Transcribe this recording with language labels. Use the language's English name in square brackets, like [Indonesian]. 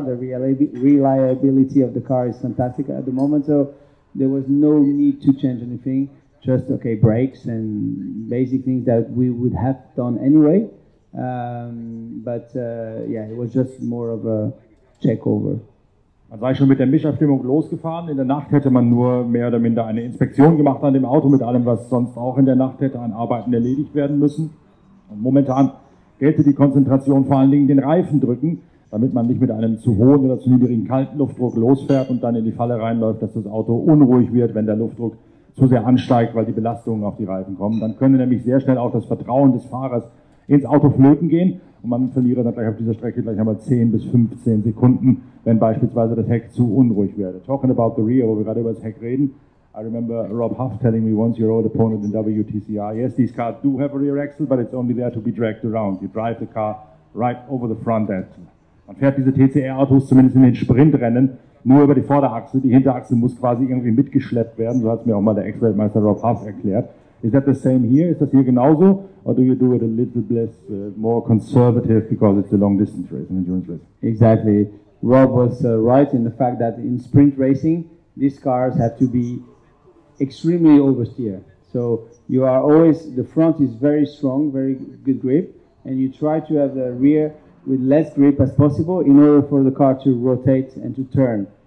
[English] The reliability of the car is fantastic at the moment, so there was no need to change anything. Just brakes and basic things that we would have done anyway. It was just more of a check over. [German] Man sei schon mit der Mischabstimmung losgefahren. In der Nacht hätte man nur mehr oder minder eine Inspektion gemacht an dem Auto mit allem, was sonst auch in der Nacht hätte an Arbeiten erledigt werden müssen. Und momentan gelte die Konzentration vor allen Dingen den Reifen drücken, damit man nicht mit einem zu hohen oder zu niedrigen Kaltluftdruck losfährt und dann in die Falle reinläuft, dass das Auto unruhig wird, wenn der Luftdruck zu sehr ansteigt, weil die Belastungen auf die Reifen kommen. Dann könnte nämlich sehr schnell auch das Vertrauen des Fahrers ins Auto flöten gehen und man verliere dann gleich auf dieser Strecke gleich einmal 10 bis 15 Sekunden, wenn beispielsweise das Heck zu unruhig werde. [English] Talking about the rear, [German] wo wir gerade über das Heck reden, [English] I remember Rob Huff telling me once, your old opponent in WTCR, yes, these cars do have a rear axle, but it's only there to be dragged around. You drive the car right over the front end. [German] Man fährt diese TCR-Autos zumindest in den Sprintrennen nur über die Vorderachse. Die Hinterachse muss quasi irgendwie mitgeschleppt werden. So hat es mir auch mal der Ex-Weltmeister Rob Huff erklärt. [English] Is that the same here? [German] Ist das hier genauso? [English] Or do you do it a little less, more conservative because it's a long-distance race, an endurance race? Exactly. Rob was right in the fact that in sprint racing, these cars have to be extremely oversteer. So you are always, the front is very strong, very good grip, and you try to have the rear with less grip as possible in order for the car to rotate and to turn.